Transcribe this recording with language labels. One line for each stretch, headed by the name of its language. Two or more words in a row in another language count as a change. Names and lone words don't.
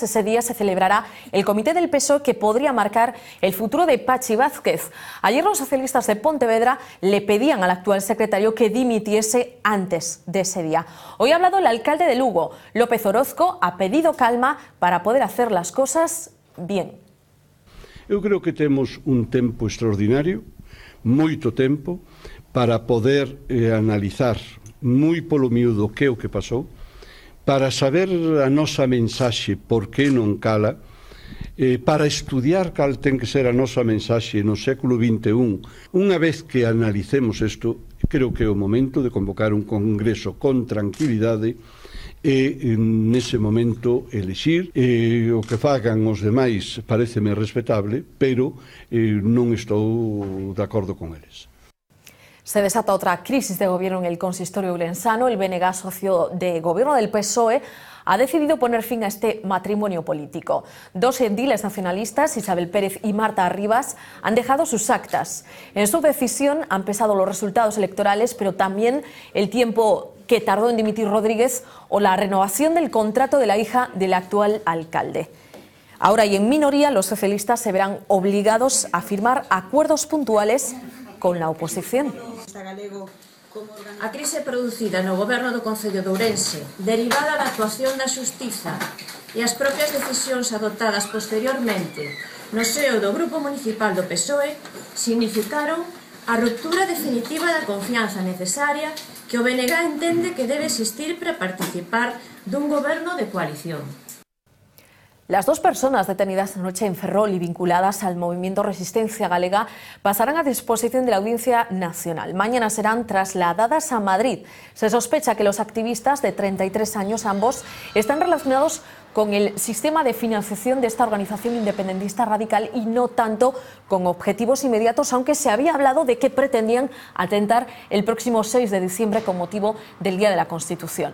Spanish: Ese día se celebrará el comité del PSOE que podría marcar el futuro de Pachi Vázquez. Ayer los socialistas de Pontevedra le pedían al actual secretario que dimitiese antes de ese día. Hoy ha hablado el alcalde de Lugo, López Orozco, ha pedido calma para poder hacer las cosas bien.
Galician: Eu creo que temos un tempo extraordinario, moito tempo, para poder analizar moi polo miúdo que é o que pasou, para saber a nosa mensaxe por que non cala, para estudiar cal ten que ser a nosa mensaxe no século XXI. Unha vez que analicemos isto, creo que é o momento de convocar un congreso con tranquilidade e nese momento elixir. O que fagan os demais pareceme respetable, pero non estou de acordo con eles.
Spanish: Se desata otra crisis de gobierno en el consistorio ourensano. El BNG, socio de gobierno del PSOE, ha decidido poner fin a este matrimonio político. Dos ediles nacionalistas, Isabel Pérez y Marta Arribas, han dejado sus actas. En su decisión han pesado los resultados electorales, pero también el tiempo que tardó en dimitir Rodríguez o la renovación del contrato de la hija del actual alcalde. Ahora, y en minoría, los socialistas se verán obligados a firmar acuerdos puntuales con la oposición.
Galician: A crise producida no goberno do Concello de Ourense, derivada da actuación da Xustiza e as propias decisións adoptadas posteriormente no seo do Grupo Municipal do PSOE, significaron a ruptura definitiva da confianza necesaria que o BNG entende que debe existir para participar dun goberno de coalición.
Spanish: Las dos personas detenidas anoche en Ferrol y vinculadas al movimiento Resistencia Galega pasarán a disposición de la Audiencia Nacional. Mañana serán trasladadas a Madrid. Se sospecha que los activistas de 33 años, ambos, están relacionados con el sistema de financiación de esta organización independentista radical y no tanto con objetivos inmediatos, aunque se había hablado de que pretendían atentar el próximo 6 de diciembre con motivo del Día de la Constitución.